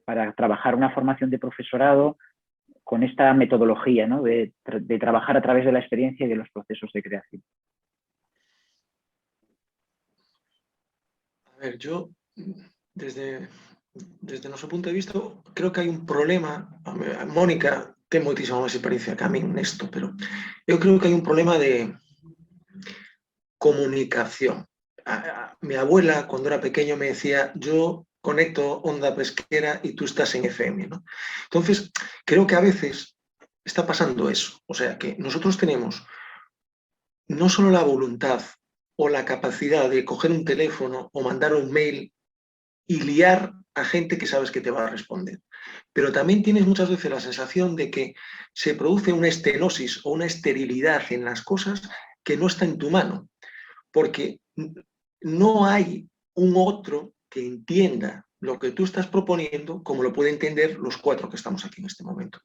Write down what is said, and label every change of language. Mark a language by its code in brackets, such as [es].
[es] Para trabajar una formación de profesorado con esta metodología, ¿no? de trabajar a través de la experiencia y de los procesos de creación. A ver, yo desde nuestro punto de vista creo que hai un problema. [gl] Mónica ten moitísima máis experiencia que a min nesto, pero eu creo que hai un problema de comunicación. [es] Mi abuela, cuando era pequeño, me decía: yo conecto onda pesquera y tú estás en FM, ¿no? Entonces, creo que a veces está pasando eso. O sea, que nosotros tenemos no solo la voluntad o la capacidad de coger un teléfono o mandar un mail y liar a gente que sabes que te va a responder, pero también tienes muchas veces la sensación de que se produce una estenosis o una esterilidad en las cosas que no está en tu mano, porque no hay un otro que entienda lo que tú estás proponiendo como lo pueden entender los 4 que estamos aquí en este momento.